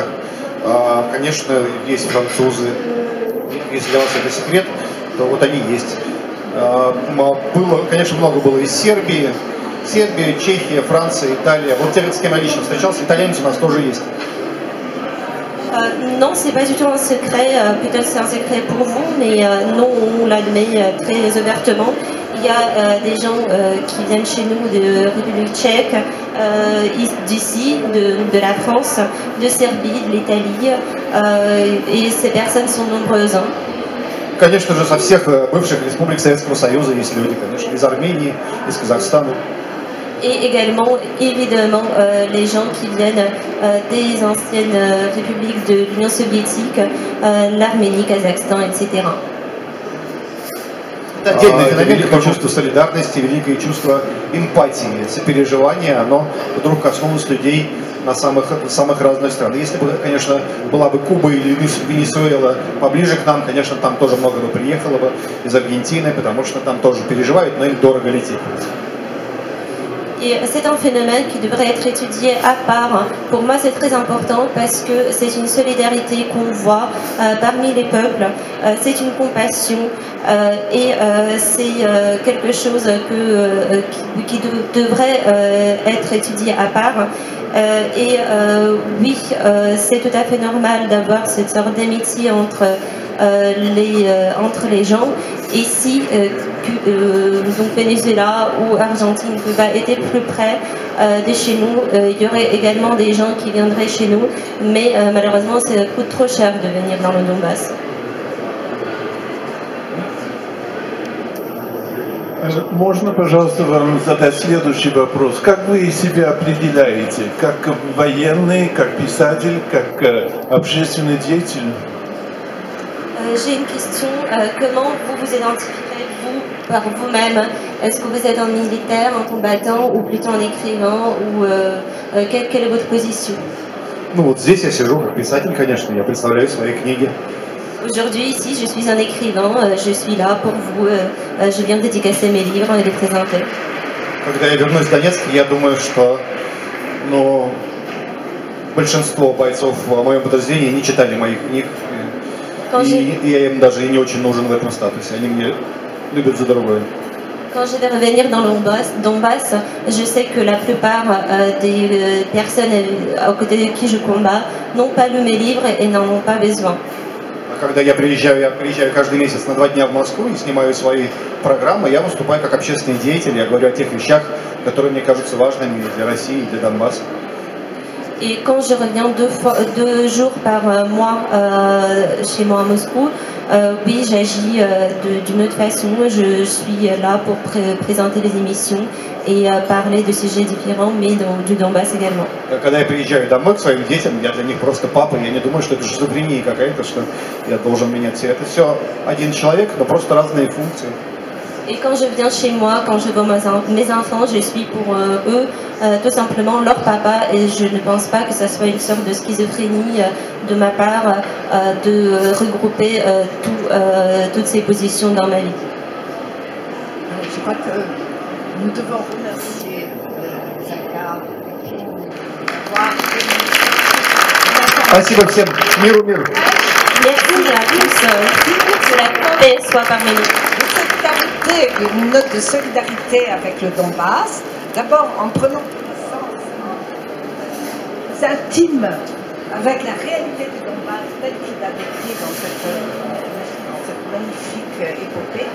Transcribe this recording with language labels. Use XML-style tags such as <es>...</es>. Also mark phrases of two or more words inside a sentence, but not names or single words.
<ru>Конечно, есть французы. Если для вас это секрет, то вот они есть. Было, конечно, много было из Сербии. Сербия, Чехия, Франция, Италия. Вот те, с кем я лично встречался, итальянцы у нас тоже есть.</ru> <fr>Non, c'est pas du tout un secret, peut-être c'est un secret pour vous, mais non, on l'admet très ouvertement. Il y a des gens qui viennent chez nous de République tchèque, d'ici, de la France, de Serbie, de l'Italie, et ces personnes sont nombreuses.</fr> <ru>Конечно же, со всех бывших республик Советского Союза есть люди, конечно, из Армении, из Казахстана.</ru> <fr>Et également, évidemment, les gens qui viennent des anciennes républiques de l'Union soviétique, l'Arménie, Kazakhstan, etc.</fr> <ru>Это отдельный феномен, как чувство солидарности, великое чувство эмпатии, сопереживания, оно вдруг коснулось людей на самых разных стран. Если бы, конечно, была бы Куба или Венесуэла поближе к нам, конечно, там тоже много бы приехало бы из Аргентины, потому что там тоже переживают, но им дорого лететь.</ru> <fr>Et c'est un phénomène qui devrait être étudié à part. Pour moi, c'est très important parce que c'est une solidarité qu'on voit parmi les peuples, c'est une compassion et c'est quelque chose qui devrait être étudié à part. Oui, c'est tout à fait normal d'avoir cette sorte d'amitié entre les gens. Et si donc Venezuela ou Argentine ne peut pas être plus près de chez nous, il y aurait également des gens qui viendraient chez nous, mais malheureusement ça coûte trop cher de venir dans le Donbass.</fr> <ru>Можно, пожалуйста, вам задать следующий вопрос? Как вы себя определяете? Как военный, как писатель, как общественный деятель?</ru> <fr>J'ai une question. Comment vous vous identifierez, vous, par vous-même? Est-ce que vous êtes un militaire, un combattant, ou plutôt un écrivain, ou quelle est votre position?</fr> <ru>Ну вот здесь я сижу как писатель, конечно, я представляю свои книги.</ru> <fr>Aujourd'hui, ici, je suis un écrivain, je suis là pour vous, je viens dédicacer mes livres et les présenter.</fr> <ru>Когда я вернусь в Донецк, я думаю, что большинство бойцов в моем подразделении не читали моих книг. И я им даже и не очень нужен в этом статусе. Они меня любят за другое.</ru> <fr>Quand je vais revenir dans le Donbass, je sais que la plupart des personnes aux côtés de qui je combats n'ont pas lu mes livres et n'en ont pas besoin.</fr> <ru>Когда я приезжаю каждый месяц на 2 дня в Москву и снимаю свои программы, я выступаю как общественный деятель, я говорю о тех вещах, которые мне кажутся важными для России и для Донбасса.</ru> <fr>Et quand je reviens 2 jours par mois chez moi à Moscou, oui, j'agis d'une autre façon. Je suis là pour présenter les émissions et parler de sujets différents, mais du Donbass également.</fr> <ru>Когда я приезжаю домой к своим детям, я для них просто папа, я не думаю, что это шизофрения какая-то, что я должен менять все. Это все один человек, но просто разные функции.</ru> <fr>Et quand je viens chez moi, quand je vois mes enfants, je suis pour eux tout simplement leur papa et je ne pense pas que ça soit une sorte de schizophrénie de ma part de regrouper toutes ces positions dans ma vie. Je crois que nous devons remercier Захар.</fr> <ru>Спасибо всем. Миру, миру.</ru> <fr>Merci à tous. Que la paix soit parmi nous. Une note de solidarité avec le Donbass. D'abord en prenant connaissance intime avec la réalité du Donbass telle qu'il l'a décrit dans cette magnifique épopée.</fr>